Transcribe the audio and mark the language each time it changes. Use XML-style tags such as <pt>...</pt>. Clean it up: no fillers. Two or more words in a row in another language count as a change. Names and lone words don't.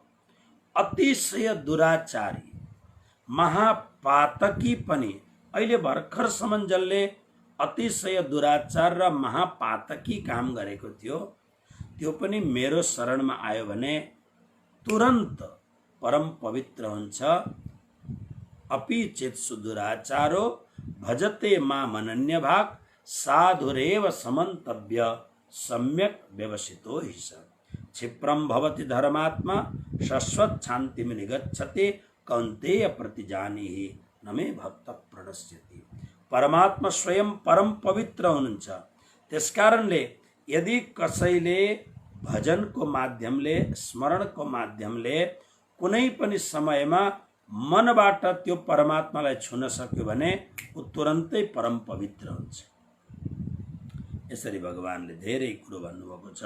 <ne>अतिशय दुराचारी महापातकी पनि, अहिले भर्खरसम्म जसले अतिशय दुराचार र महापातकी काम गरेको थियो त्यो पनि मेरो शरणमा आयो भने तुरन्त परम पवित्र हुन्छ।</ne> <sa>अपि चेत्सु दुराचारो भजते माम अनन्यभाक् साधुरेव समन्तव्य सम्यक व्यवसितो हि स। क्षिप्रं भवति धर्मात्मा शाश्वत शान्तिं निगच्छति कौन्तेय प्रतिजानीहि न मे भक्त प्रणश्यति।</sa> <ne>परमात्मा स्वयं परम पवित्र हुनुहुन्छ। त्यसकारणले यदि कसैले भजनको माध्यमले स्मरणको माध्यमले कुनै पनि समयमा मनबाट त्यो परमात्मालाई छुन सक्यो भने ऊ तुरन्तै परम पवित्र हुन्छ। यसरी भगवानले धेरै कुरो भन्नुभएको छ।</ne>